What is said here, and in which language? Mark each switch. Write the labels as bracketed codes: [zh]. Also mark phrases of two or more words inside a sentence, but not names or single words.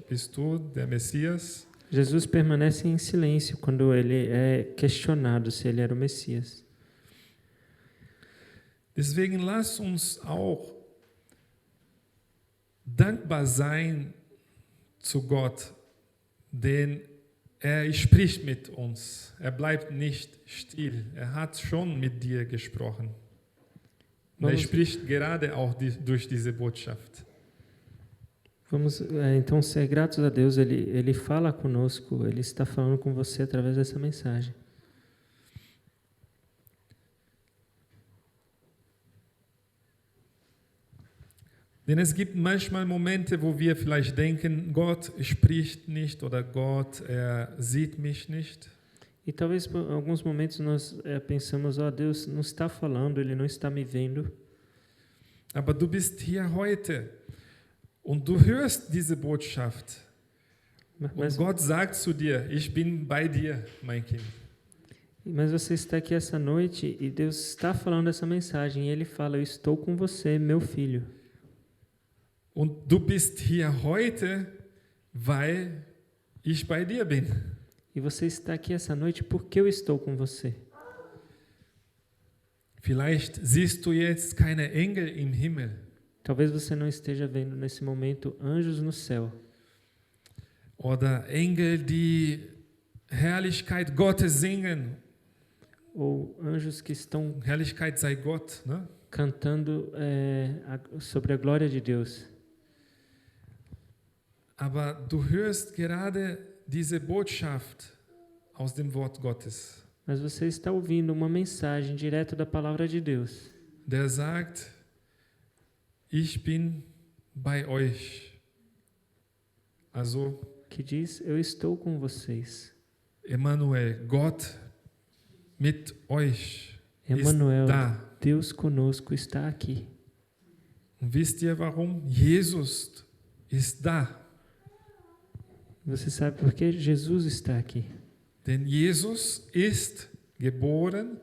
[de] Bist du der Messias? [pt] Jesus permanece em silêncio quando ele é questionado se ele era o Messias. [de] Deswegen lass uns auch dankbar sein zu Gott, denn spricht mit uns. Bleibt nicht still. Hat schon mit dir gesprochen. Und spricht gerade auch durch diese Botschaft. [pt] Vamos então ser gratos a Deus. Ele fala conosco, Ele está falando com você através dessa mensagem. [de] Denn es gibt manchmal Momente, wo wir vielleicht denken, Gott spricht nicht oder Gott, sieht mich nicht. [pt] E talvez por alguns momentos nós pensamos, Deus não está falando, Ele não está me vendo. [de] Aber du bist hier heute und du hörst diese Botschaft. Und Gott sagt zu dir, ich bin bei dir, mein Kind. [pt] Mas você está aqui essa noite e Deus está falando essa mensagem. E Ele fala, eu estou com você, meu filho. [de] Und du bist hier heute, weil ich bei dir bin. [pt] E você está aqui essa noite porque eu estou com você. [de] Vielleicht siehst du jetzt keine Engel im Himmel. [pt] Talvez você não esteja vendo nesse momento anjos no céu. [de] Oder Engel, die Herrlichkeit Gottes singen. [pt] Ou anjos que estão [de] Herrlichkeit sei Gott, ne? [pt] cantando sobre a glória de Deus. [de] Aber du hörst gerade diese Botschaft aus dem Wort Gottes. [pt] Mas você está ouvindo uma mensagem direto da palavra de Deus. [de] Der sagt, ich bin bei euch. Also, [pt] Que diz, eu estou com vocês. [de] Emmanuel, Gott mit euch Emmanuel, ist da. [pt] Deus conosco, está aqui. [de] Und wisst ihr warum? Jesus ist da. [pt] Você sabe por que Jesus está aqui? [de] Denn Jesus ist geboren.